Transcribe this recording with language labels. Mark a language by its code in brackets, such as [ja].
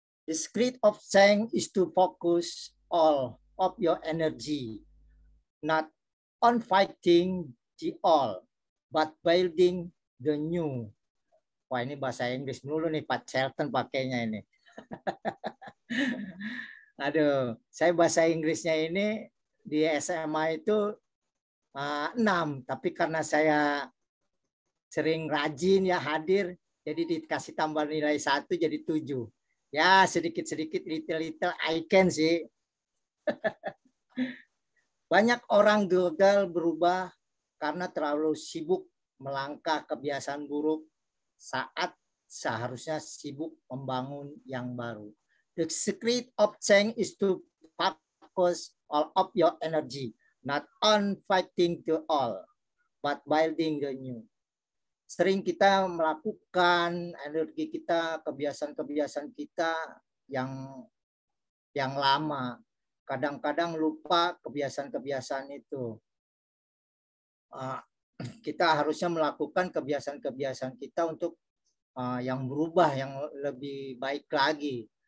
[en] The secret of change is to focus all of your energy, not on fighting the all, but building the new. [id] Wah, ini bahasa Inggris dulu nih, Pak Charlton pakainya ini. Aduh, saya bahasa Inggrisnya ini di SMA itu 6, tapi karena saya sering rajin ya hadir, jadi dikasih tambah nilai 1 jadi 7. Ya sedikit-sedikit [en] little I can [id] sih. Banyak orang gagal berubah karena terlalu sibuk melangkah kebiasaan buruk saat seharusnya sibuk membangun yang baru. [en] The secret of change is to focus all of your energy, Not on fighting to all, but building the new. [id] Sering kita melakukan energi kita, kebiasaan-kebiasaan kita yang lama. Kadang-kadang lupa kebiasaan-kebiasaan itu. Kita harusnya melakukan kebiasaan-kebiasaan kita untuk yang berubah, yang lebih baik lagi.